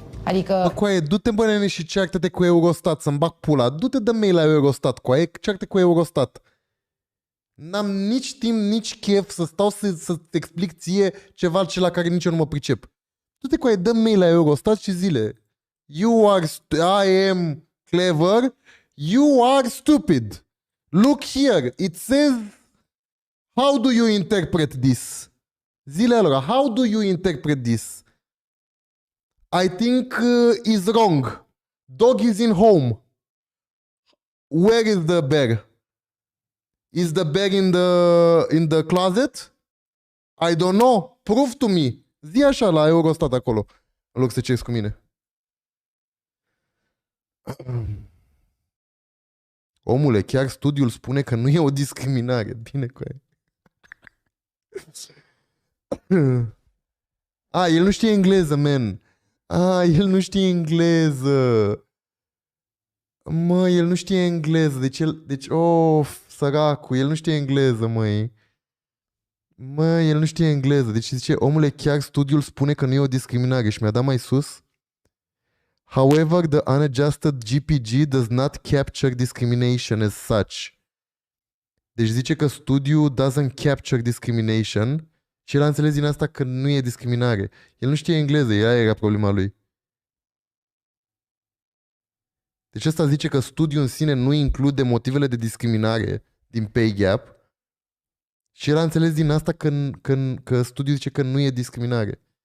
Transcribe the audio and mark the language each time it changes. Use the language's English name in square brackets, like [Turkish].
[Romanian] Adică... Coaie, du-te bă nene și ceartă-te cu Eurostat să-mi bag pula. Du-te dă mail la Eurostat, coaie, ceartă cu Eurostat. N-am nici timp, nici chef să stau să-ți explic ție ceva ce la care nici eu nu mă pricep. Du-te coaie, dă mail la Eurostat și zile. [English] I am clever, you are stupid. Look here, it says, how do you interpret this? [Romanian] Zile alora, [English] how do you interpret this? I think is wrong. Dog is in home. Where is the bear? Is the bear in the closet? I don't know. Prove to me. [Romanian] Zi așa la Eurostat acolo, în loc să ceri cu mine. Omule, chiar studiul spune că nu e o discriminare. Bine cu aia. El nu știe engleză, man. El nu știe engleză. Mă, el nu știe engleză. Deci, săracul, el nu știe engleză, măi. Mă, el nu știe engleză. Deci zice, omule, chiar studiul spune că nu e o discriminare și mi-a dat mai sus. [English] However, the unadjusted GPG does not capture discrimination as such. [Romanian] Deci zice că studiul [English] doesn't capture discrimination [Romanian] și el a înțeles din asta că nu e discriminare. El nu știe engleză, ea era problema lui. Deci ăsta zice că studiul în sine nu include motivele de discriminare din pay gap și el a înțeles din asta că studiul zice că nu e discriminare.